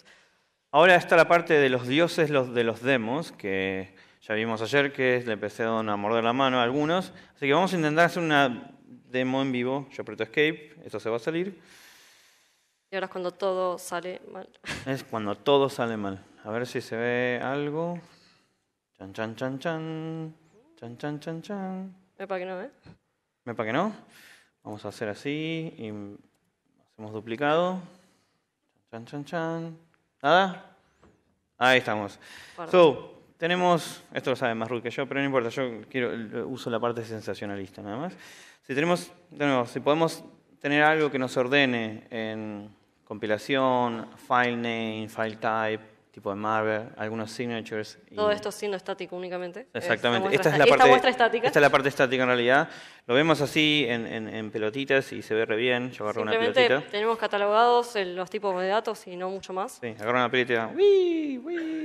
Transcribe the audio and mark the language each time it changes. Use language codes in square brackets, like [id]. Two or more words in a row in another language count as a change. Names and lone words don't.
[es] Ahora está la parte de los dioses de los demos, que ya vimos ayer que le empezaron a morder la mano a algunos. Así que vamos a intentar hacer una demo en vivo. Yo aprieto Escape, esto se va a salir. Y ahora es cuando todo sale mal. Es cuando todo sale mal. A ver si se ve algo. Chan, chan, chan, chan. Chan, chan, chan, chan. Mepa que no, ¿eh? Mepa que no. Vamos a hacer así y hacemos duplicado. Chan, chan, chan. ¿Nada? Ahí estamos. Tenemos, esto lo sabe más Ruth que yo, pero no importa, yo uso la parte sensacionalista nada más. Si podemos tener algo que nos ordene en compilación, [en] file name, file type, [es] tipo de malware, algunos signatures. Todo esto siendo estático únicamente. Exactamente. Esta muestra estática. Esta es la parte estática en realidad. Lo vemos así en pelotitas y se ve re bien. Yo agarro una pelotita. Simplemente tenemos catalogados los tipos de datos y no mucho más. Sí, agarro una pelotita. ¡Uy!